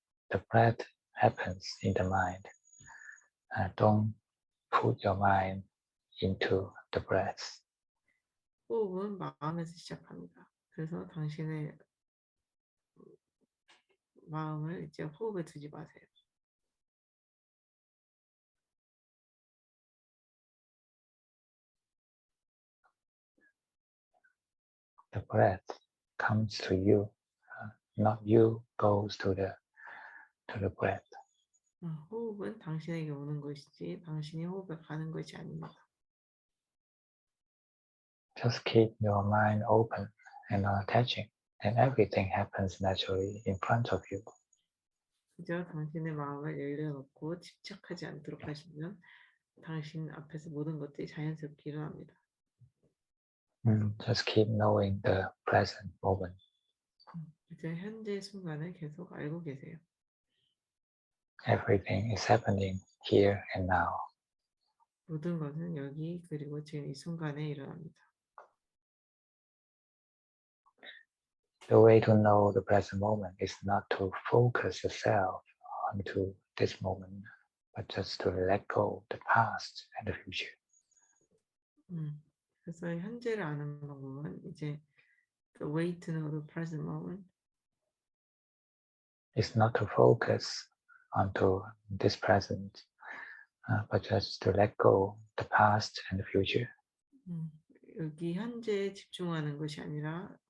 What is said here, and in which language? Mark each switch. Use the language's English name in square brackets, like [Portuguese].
[English] The breath happens in the mind. Don't put your mind into the breath. [Korean] 호흡은 마음에서 시작합니다. 그래서 당신의 마음을 이제 호흡에 두지 마세요. [English] The breath comes to you, not you goes to the breath. [Korean] 호흡은 당신에게 오는 것이지 당신이 호흡에 가는 것이 아닙니다. [English] Just keep your mind open and not attaching, and everything happens naturally in front of you. [Korean] 그저 당신의 마음을 열려놓고 집착하지 않도록 하시면 당신 앞에서 모든 것들이 자연스럽게 일어납니다. [English] Just keep knowing the present moment. [Korean] 이제 현재 순간을 계속 알고 계세요. [English] Everything is happening here and now. [Korean] 모든 것은 여기 그리고 지금 이 순간에 일어납니다. [English] The way to know the present moment is not to focus yourself onto this moment, but just to let go the past and the future. [Korean] 그래서 현재를 아는 방법은 이제 [English] the way to know the present moment It's not to focus onto this present, but just to let go the past and the future. [Korean] 여기 현재에 집중하는 것이 아니라